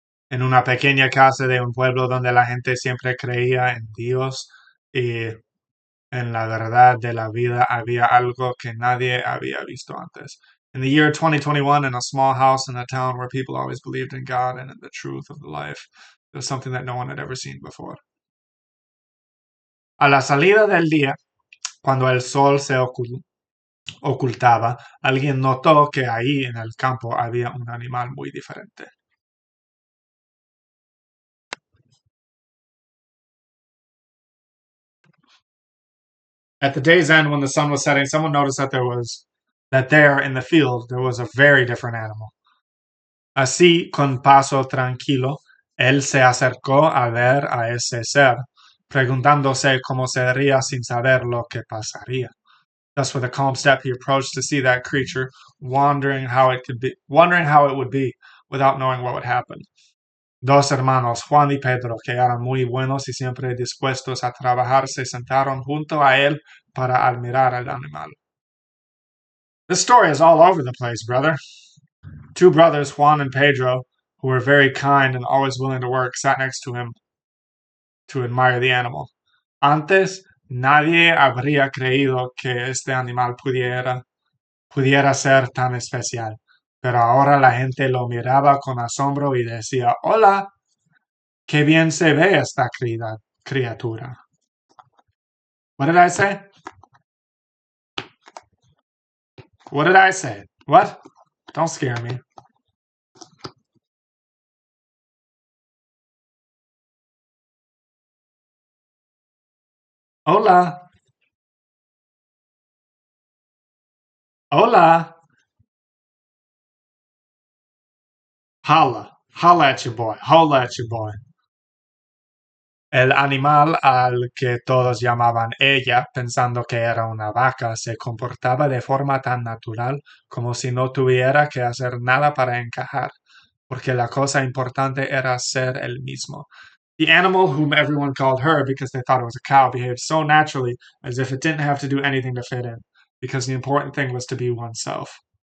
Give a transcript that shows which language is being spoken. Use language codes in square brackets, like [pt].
[es] en una pequeña casa de un pueblo donde la gente siempre creía en Dios y en la verdad de la vida había algo que nadie había visto antes. [en] In the year 2021, in a small house in a town where people always believed in God and in the truth of the life, there was something that no one had ever seen before. [es] A la salida del día, cuando el sol se ocultaba, alguien notó que ahí en el campo había un animal muy diferente. [en] At the day's end, when the sun was setting, someone noticed that there in the field there was a very different animal. [es] Así, con paso tranquilo, él se acercó a ver a ese ser, preguntándose cómo sería sin saber lo que pasaría. [en] Thus, with a calm step, he approached to see that creature, wondering how it would be, without knowing what would happen. [es] Dos hermanos, Juan y Pedro, que eran muy buenos y siempre dispuestos a trabajar, se sentaron junto a él para admirar al animal. [en] This story is all over the place, brother. Two brothers, Juan and Pedro, who were very kind and always willing to work, sat next to him to admire the animal. [es] Antes, nadie habría creído que este animal pudiera ser tan especial, pero ahora la gente lo miraba con asombro y decía, hola, qué bien se ve esta criatura. [en] What did I say? What did I say? What? Don't scare me. [es] Hola. Hola. [en] Holla. Holla at your boy. Holla at your boy. [es] El animal al que todos llamaban ella, pensando que era una vaca, se comportaba de forma tan natural como si no tuviera que hacer nada para encajar, porque la cosa importante era ser el mismo. [en] The animal whom everyone called her because they thought it was a cow behaved so naturally as if it didn't have to do anything to fit in, because the important thing was to be oneself.